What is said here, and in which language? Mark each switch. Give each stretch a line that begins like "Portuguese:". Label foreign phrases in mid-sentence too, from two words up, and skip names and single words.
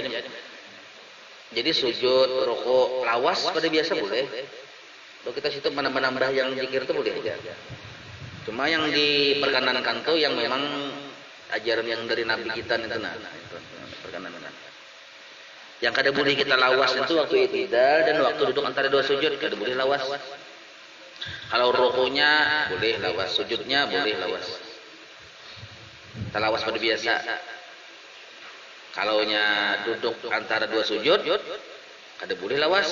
Banjar: Jadi sujud, rukuk, lawas pada biasa boleh. Kalau kita situ menambah yang zikir itu boleh aja. Cuma yang diperkenankan tuh yang memang ajaran yang dari Nabi kita itu itu perkenankan. Yang kada boleh kita lawas itu waktu i'tidal dan waktu duduk antara 2 sujud kada boleh lawas. Kalau rukuknya boleh lawas, sujudnya boleh lawas. Kita lawas pada biasa. Kalaunya duduk antara 2 sujud, kada boleh lawas.